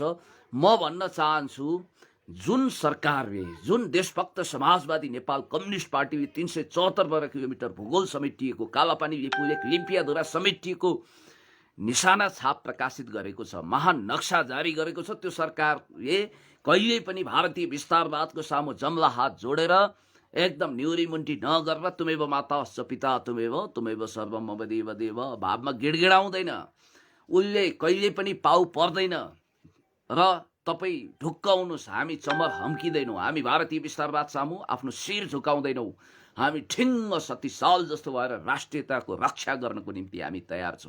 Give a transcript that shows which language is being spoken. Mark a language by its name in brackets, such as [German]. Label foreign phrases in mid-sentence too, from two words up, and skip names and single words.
[Nepali] म भन्न चाहन्छु, जुन सरकारले, जुन देशभक्त समाजवादी नेपाल कम्युनिस्ट पार्टीले 374 वर्ग किलोमिटर भूगोल समेटिएको कालापानी लिपुलेख लिम्पियाधुरा समेटिएको निशाना छाप प्रकाशित गरेको छ, महान नक्सा जारी गरेको छ, त्यो सरकारले कहिल्यै पनि भारतीय विस्तारवादको सामु जम्ला हात जोडेर एकदम न्युरी मुन्टी नगरेर [Sanskrit] तुमेव माता पिता तुमेव सर्वम मम देव देव [Nepali] भावमा गिडगिडाउँदैन। उसले कहिले पनि पाउ पर्दैन। र तपाईँ ढुक्क हुनुहोस्, हामी चमर हम्किँदैनौँ, हामी भारतीय विस्तारवाद सामु आफ्नो शिर झुकाउँदैनौँ। हामी ठिङ्ग शक्तिशाल जस्तो भएर राष्ट्रियताको रक्षा गर्नको निम्ति हामी तयार छौँ।